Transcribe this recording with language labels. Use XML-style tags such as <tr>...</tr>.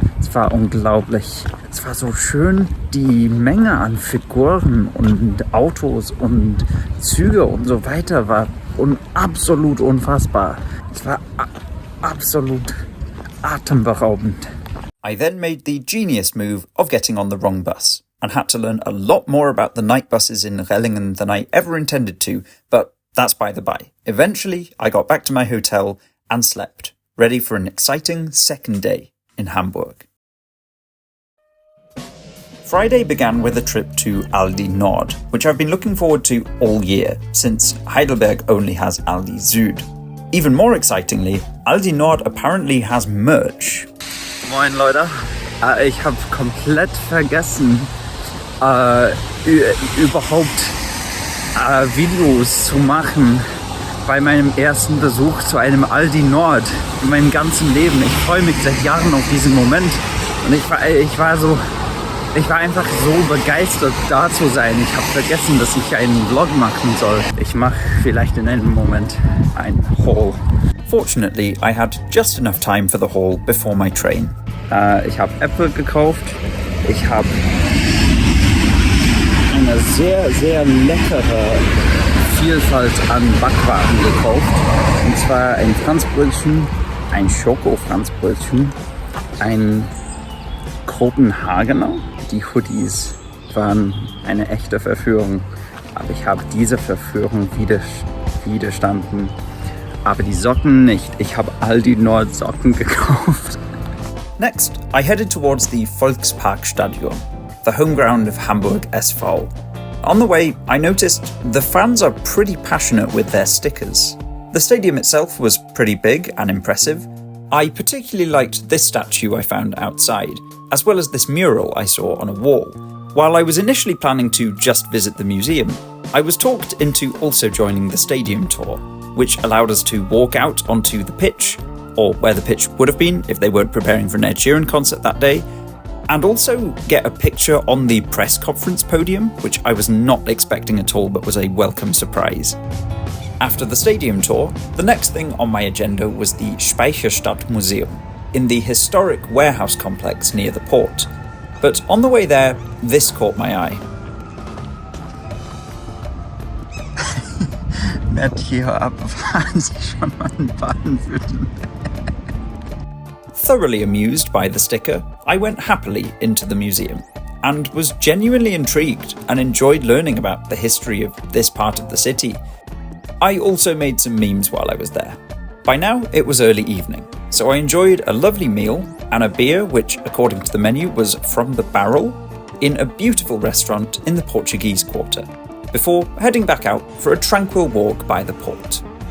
<de>Es war unglaublich. Es war so schön. Die Menge an Figuren und Autos und Züge und so weiter war absolut unfassbar. Es war absolut atemberaubend.</de> <en>I then made the genius move of getting on the wrong bus and had to learn a lot more about the night buses in Rellingen than I ever intended to, but that's by the by. Eventually, I got back to my hotel and slept, ready for an exciting second day in Hamburg. Friday began with a trip to Aldi Nord, which I've been looking forward to all year, since Heidelberg only has Aldi Süd. Even more excitingly, Aldi Nord apparently has merch.</en> <de>Moin Leute, ich habe komplett vergessen, überhaupt Videos zu machen bei meinem ersten Besuch zu einem Aldi Nord in meinem ganzen Leben. Ich freue mich seit Jahren auf diesen Moment und ich war einfach so begeistert, da zu sein. Ich habe vergessen, dass ich einen Vlog machen soll. Ich mache vielleicht in einem Moment ein Haul.</de> <en>Fortunately, I had just enough time for the haul before my train.</en> <de>Ich habe Äpfel gekauft. Ich habe eine sehr, sehr leckere Vielfalt an Backwaren gekauft. Und zwar ein Franzbrötchen, ein Schoko-Franzbrötchen, ein Kopenhagener. Die Hoodies waren eine echte Verführung, aber ich habe diese Verführung widerstanden. Aber die Socken nicht. Ich habe Aldi Nord Socken gekauft.</de> <en>Next, I headed towards the Volksparkstadion, the home ground of Hamburg SV. On the way, I noticed the fans are pretty passionate with their stickers. The stadium itself was pretty big and impressive. I particularly liked this statue I found outside, as well as this mural I saw on a wall. While I was initially planning to just visit the museum, I was talked into also joining the stadium tour, which allowed us to walk out onto the pitch, or where the pitch would have been if they weren't preparing for an Ed Sheeran concert that day, and also get a picture on the press conference podium, which I was not expecting at all but was a welcome surprise. After the stadium tour, the next thing on my agenda was the Speicherstadt Museum in the historic warehouse complex near the port. But on the way there, this caught my eye.</en> <de>Nett hier abfahren Sie schon mal in Baden-Württemberg.</de> <en>Thoroughly amused by the sticker, I went happily into the museum and was genuinely intrigued and enjoyed learning about the history of this part of the city. I also made some memes while I was there. By now, it was early evening, so I enjoyed a lovely meal and a beer which, according to the menu, was from the barrel in a beautiful restaurant in the Portuguese Quarter, before heading back out for a tranquil walk by the port.</en>